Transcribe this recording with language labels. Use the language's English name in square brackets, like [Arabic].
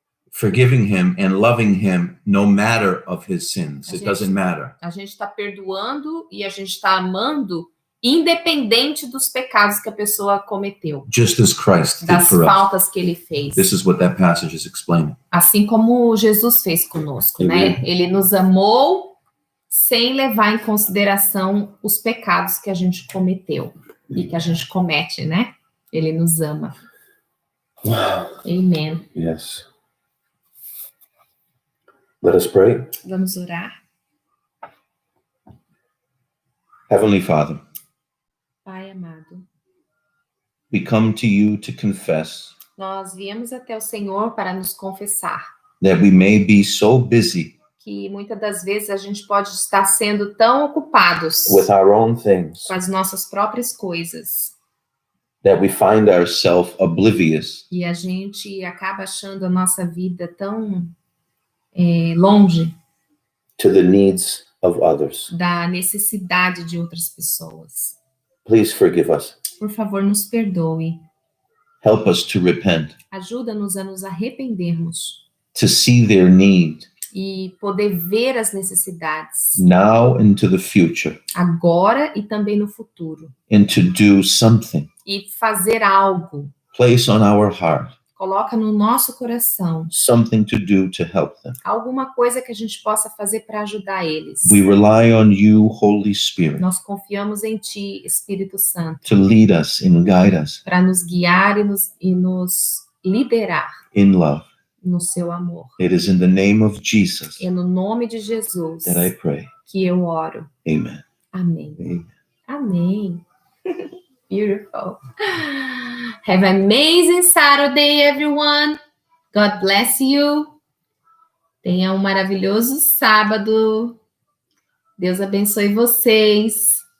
[English] Forgiving him and loving him no matter of his sins. It doesn't matter. [Portuguese] A gente está perdoando e a gente está amando independente dos pecados que a pessoa cometeu. [English] Just as Christ did [Portuguese] Das [English] for us. [Portuguese] faltas que ele fez. [English] This is what that passage is explaining. [Portuguese] Assim como Jesus fez conosco, [English] Amen. [Portuguese] né? Ele nos amou sem levar em consideração os pecados que a gente cometeu e que a gente comete, né? Ele nos ama. Amen. [English] Yes. Let us pray. [Portuguese] Vamos orar. [English] Heavenly Father, [Portuguese] Pai amado, [English] we come to you to confess [Portuguese] nós viemos até o Senhor para nos confessar [English] that we may be so busy [Portuguese] que muitas das vezes a gente pode estar sendo tão ocupados [English] with our own things [Portuguese] com as nossas próprias coisas [English] that we find ourselves oblivious [Portuguese] e a gente acaba achando a nossa vida tão longe [English] to the needs of others. [Portuguese] da necessidade de outras pessoas. [English] Please forgive us. [Portuguese] Por favor, nos perdoe. [English] Help us to repent, [Portuguese] Ajuda-nos a nos arrependermos [English] to see their need [Portuguese] e poder ver as necessidades [English] now into the future, [Portuguese] agora e também no futuro. [English] and to do something. [Portuguese] E fazer algo. [English] Place on our heart [Portuguese] Coloca no nosso coração [English] something to do to help them. [Portuguese] alguma coisa que a gente possa fazer para ajudar eles. [English] We rely on you, Holy Spirit, [Portuguese] Nós confiamos em Ti, Espírito Santo, [English] to lead us and guide us [Portuguese] para nos guiar e nos liderar [English] in love. [Portuguese] no Seu amor. [English] It is in the name of Jesus [Portuguese] É no nome de Jesus [English] that I pray. [Portuguese] que eu oro. [English] Amen. [Portuguese] Amém. [English] Amen. [Portuguese] Amém. [English] Beautiful. Have an amazing Saturday, everyone. God bless you. [Portuguese] Tenha um maravilhoso sábado. Deus abençoe vocês.